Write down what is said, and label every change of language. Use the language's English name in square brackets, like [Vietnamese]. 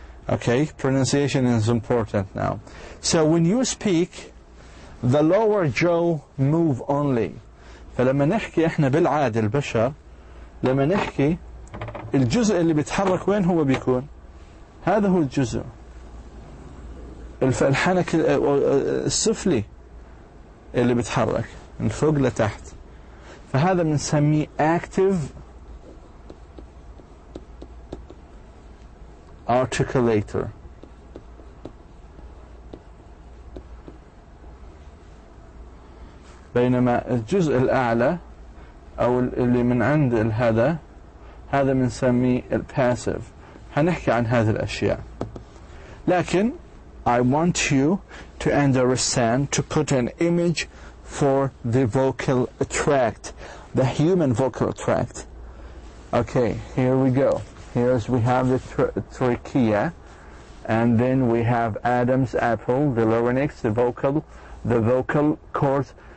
[English] Okay, pronunciation is important now. So when you speak, the lower jaw move only. [Arabic] فلما نحكي احنا بالعادة البشر لما نحكي الجزء اللي بيتحرك وين هو بيكون؟ هذا هو الجزء الحنك السفلي اللي بيتحرك من فوق لتحت. فهذا بنسميه active articulator. بينما الجزء الأعلى أو اللي من عند هذا بنسميه الباسيف. هنحكي عن هذه الأشياء. لكن [English] I want you to understand, to put an image for the vocal tract, the human vocal tract. Okay, here we go. We have the trachea, and then we have Adam's apple, the larynx, the vocal cords.